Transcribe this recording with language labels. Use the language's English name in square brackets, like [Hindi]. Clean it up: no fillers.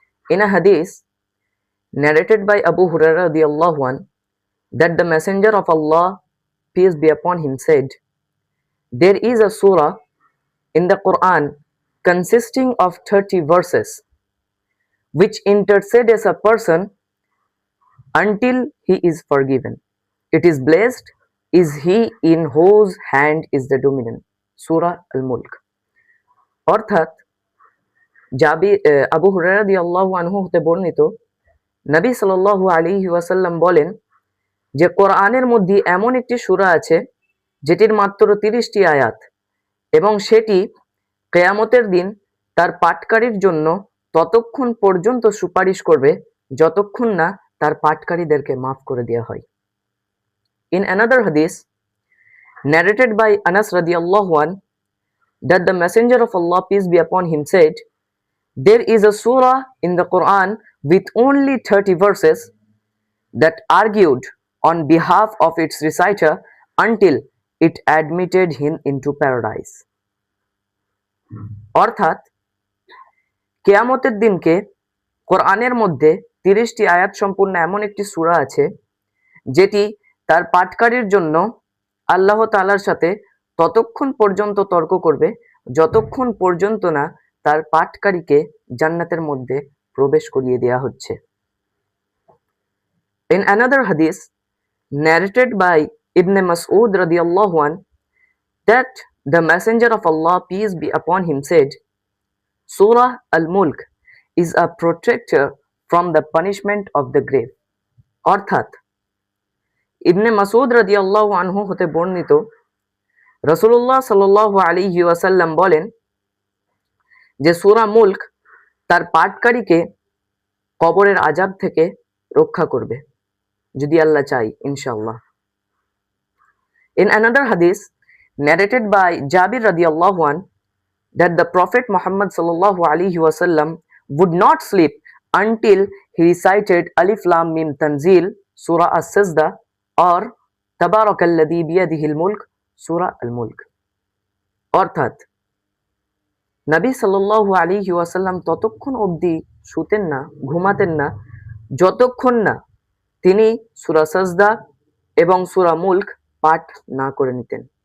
[English] In a hadith narrated by Abu Hurairah radiallahu anhu, that the Messenger of Allah, peace be upon him, said, "There is a surah in the Quran consisting of 30 verses which intercedes a person until he is forgiven. It is blessed is he in whose hand is the dominion." Surah Al-Mulk. [Bangla] অর্থাৎ আবু হুরায়রা রাদিয়াল্লাহু আনহু হতে বর্ণিত, নবী সাল্লাল্লাহু আলাইহি ওয়াসাল্লাম বলেন যে কোরআনের মধ্যে এমন একটি সূরা আছে যেটির মাত্র 30টি আয়াত এবং সেটি কিয়ামতের দিন তার পাঠকারীর জন্য ততক্ষণ পর্যন্ত সুপারিশ করবে যতক্ষণ না তার পাঠকারীদেরকে মাফ করে দেওয়া হয়। [English] In another hadith narrated by Anas radiallahu anhu, that the Messenger of Allah, peace be upon him, said, "There is a surah in the Quran with only 30 verses that argued on behalf of its reciter until it admitted him into paradise." [Bangla] অর্থাৎ কিয়ামতের দিনকে কোরআনের মধ্যে 30টি আয়াত সম্পূর্ণ এমন একটি সূরা আছে যেটি তার পাঠকারীর জন্য আল্লাহ তাআলার সাথে ততক্ষণ পর্যন্ত তর্ক করবে যতক্ষণ পর্যন্ত না তার পাঠকারীকে জান্নাতের মধ্যে প্রবেশ করিয়ে দেওয়া হচ্ছে। [English] In another hadith narrated by Ibn Mas'ud radiyallahu anhu, that the Messenger of Allah, peace be upon him, said, "Surah Al-Mulk is a protector from the punishment of the grave." [Bangla] অর্থাৎ ইবনে মাসউদ রাদিয়াল্লাহু আনহু হতে বর্ণিত, রাসূলুল্লাহ সাল্লাল্লাহু আলাইহি ওয়াসাল্লাম বলেন যে সূরা মুলক তার পাঠকারীকে কবরের আযাব থেকে রক্ষা করবে যদি আল্লাহ চায়, ইনশাআল্লাহ। [English] In another hadith narrated by Jabir radiallahu anhu, that the Prophet Muhammad sallallahu alaihi wasallam would not sleep until he recited Alif Lam Mim Tanzil, Surah As-Sajda, or Tabarakalladhi biyadihil mulk, Surah Al-Mulk. [Bangla] অর্থাৎ নবী সাল্লাল্লাহু আলাইহি ওয়াসাল্লাম ততক্ষণ অবধি শুতেন না, ঘুমাতেন না যতক্ষণ না তিনি সূরা সাজদা এবং সূরা মুলক পাঠ না করে নিতেন।